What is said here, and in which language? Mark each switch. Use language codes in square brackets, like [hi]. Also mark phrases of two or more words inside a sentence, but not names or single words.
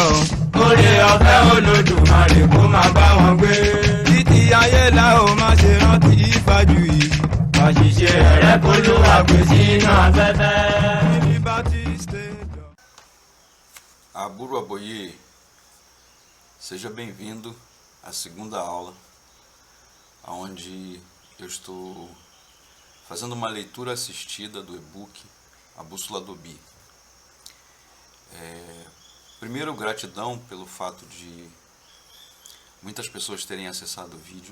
[yo] Oore ọ̀fẹ́ Olódùmarè kó máa bá wọn gbé. Títí ayé la ó má ṣe rántí Fájuyì. Àṣìṣe rẹ̀ kó ló wà gbé sínú afẹ́fẹ́. Liberty State. [pt] Aburo Aboye, seja bem-vindo à segunda aula, onde eu estou fazendo uma leitura assistida do e-book A Bússola do Bi. Primeiro, gratidão pelo fato de muitas pessoas terem acessado o vídeo.